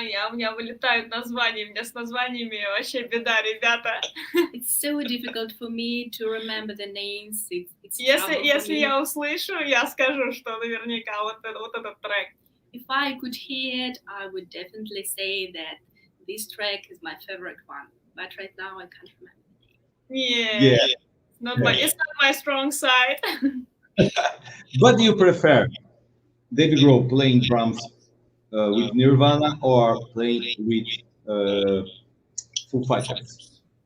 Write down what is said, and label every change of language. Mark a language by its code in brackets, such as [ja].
[ru] У меня вылетают названия, у меня с названиями вообще беда, ребята. [en] It's so difficult for me to remember the names. It's [ru] Если я услышу, я скажу, что наверняка вот этот трек. [en] If I could hear it, I would definitely say that this track is my favorite one. But right now, I can't remember. Yeah. It's not my strong side. What do you prefer? David Grohl playing drums with Nirvana or playing with Foo Fighters?